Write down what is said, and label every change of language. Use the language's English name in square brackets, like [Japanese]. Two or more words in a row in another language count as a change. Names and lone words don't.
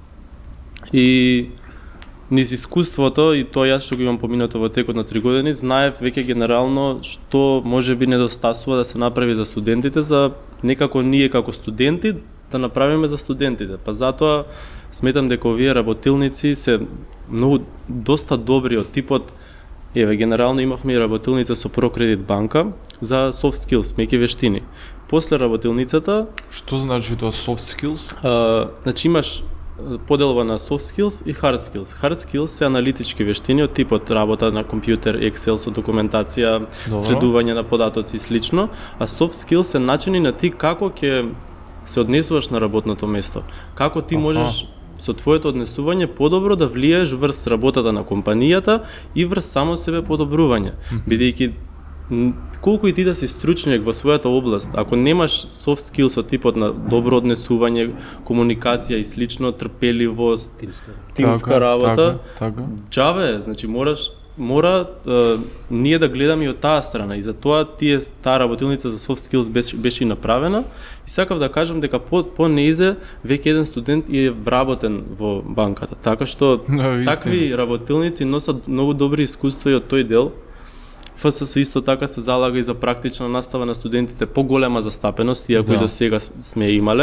[Macedonian] И низ искуството, и тоа јас што го имам поминато во текот на 3 години, знаев веќе генерално што може би недостасува да се направи за студентите, за некако ние како студенти да направиме за студентите. Па затоа сметам дека овие работилници се многу доста добри од типот. Еве, генерално имавме и работилница со ProCredit банка за [English] soft skills, [Macedonian] меки вештини. После работилницата, Што значи тоа [English] soft skills? [Macedonian] значи имаш поделба на [English] soft skills [Macedonian] и [English] hard skills. Hard skills [Macedonian] се аналитички вештини од типот работа на компјутер, Excel со документација, Добро. следување на податоци и слично, а [English] soft skills [Macedonian] се начини на ти како ќе се однесуваш на работното место. Како ти можеш со твоето однесување подобро да влиеш врз работата на компанијата и врз само себе подобрување. Бидејќи колку и ти да си стручњак во својата област, ако немаш [English] soft skills [Macedonian] од типот на добро однесување, комуникација и слично, трпеливост, тимска работа, така. џабе, значи мора ние да гледаме и од таа страна, и затоа таа работилница за [English] soft skills [Macedonian] беше и направена, и сакав да кажам дека по неизе веќе еден студент е вработен во банката, така што такви работилници носат многу добри искуства и од тој дел. ФСС исто така се залага и за практична настава на студентите, поголема застапеност, иако и до сега сме имале.